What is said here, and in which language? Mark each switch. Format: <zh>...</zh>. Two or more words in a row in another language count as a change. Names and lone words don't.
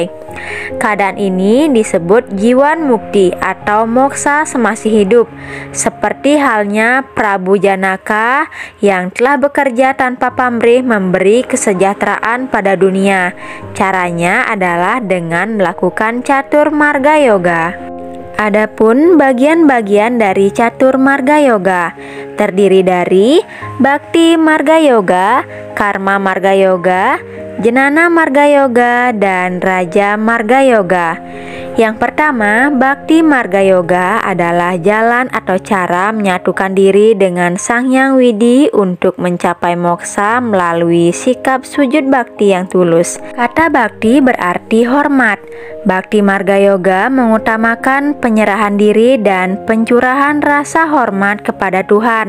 <id>Keadaan ini disebut jiwan mukti atau moksa semasih hidup, seperti halnya Prabu Janaka yang telah bekerja tanpa pamrih memberi kesejahteraan pada dunia. Caranya adalah dengan melakukan Catur Marga Yoga. Adapun bagian-bagian dari Catur Marga Yoga terdiri dari Bhakti Marga Yoga, Karma Marga Yoga, Jnana Marga Yoga, dan Raja Marga Yoga. Yang pertama, Bhakti Marga Yoga adalah jalan atau cara menyatukan diri dengan Sang Hyang Widi untuk mencapai moksa melalui sikap sujud bakti yang tulus. Kata bakti berarti hormat. Bhakti Marga Yoga mengutamakan penyerahan diri dan pencurahan rasa hormat kepada Tuhan.</id>